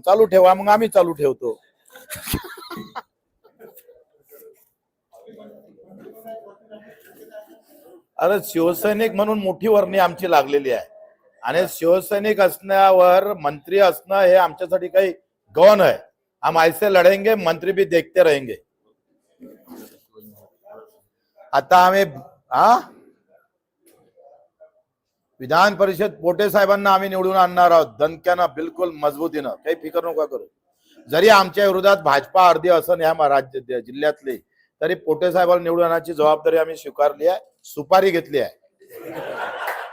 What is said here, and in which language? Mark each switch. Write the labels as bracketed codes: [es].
[mr] चालू ठेवा, मग आम्ही चालू ठेवतो. अरे शिवसैनिक म्हणून मोठी वर्णी आमची लागलेली आहे, आणि शिवसैनिक असण्यावर मंत्री असणं हे आमच्यासाठी काही गौण आहे. [hi] हम ऐसे लढेंगे, मंत्री भी देखते रहेंगे. [mr] आता आम्ही विधान परिषद पोटे साहेबांना आम्ही निवडून आणणार आहोत, दणक्यानं, बिलकुल मजबूतीनं, काही फिकर नका करू. जरी आमच्या विरोधात भाजपा अर्धी असं या राज्य जिल्ह्यातले, तरी पोटे साहेबांना निवडून आणण्याची जबाबदारी आम्ही स्वीकारली आहे, सुपारी घेतली आहे.